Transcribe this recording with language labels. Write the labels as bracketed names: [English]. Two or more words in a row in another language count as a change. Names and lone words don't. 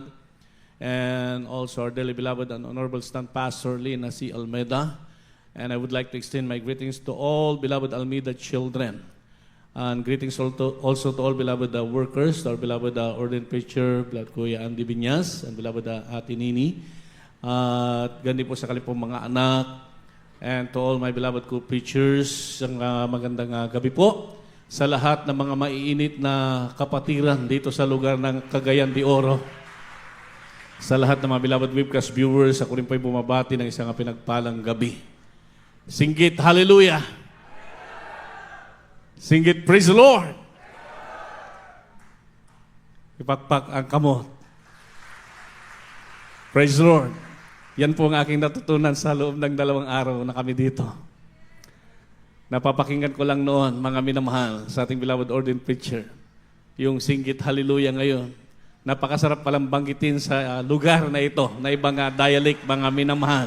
[English] And also our dearly beloved and honorable stand pastor, Lina C. Almeida. And I would like to extend my greetings to all beloved Almeida children. And greetings also to all beloved workers, to our beloved ordained preacher, beloved Kuya Andy Binyas, and beloved Ate Nini. [Filipino] At gandi po sa kalipong mga anak. [English] And to all my beloved co-preachers, [Filipino] magandang gabi po sa lahat ng mga maiinit na kapatiran dito sa lugar ng Cagayan de Oro. Sa lahat ng mga [English] beloved webcast viewers, [Filipino] ako rin po'y bumabati ng isang pinagpalang gabi. [Cebuano] Singgit, hallelujah! Singgit, [English] praise the Lord! [Cebuano] Ipakpak ang kamot. [English] Praise the Lord! [Filipino] Yan po ang aking natutunan sa loob ng 2 araw na kami dito. Napapakinggan ko lang noon, mga minamahal, sa ating [English] beloved ordained preacher, [Filipino] yung singgit, hallelujah ngayon. Napakasarap palang banggitin sa lugar na ito, na ibang dialect, mga minamahal.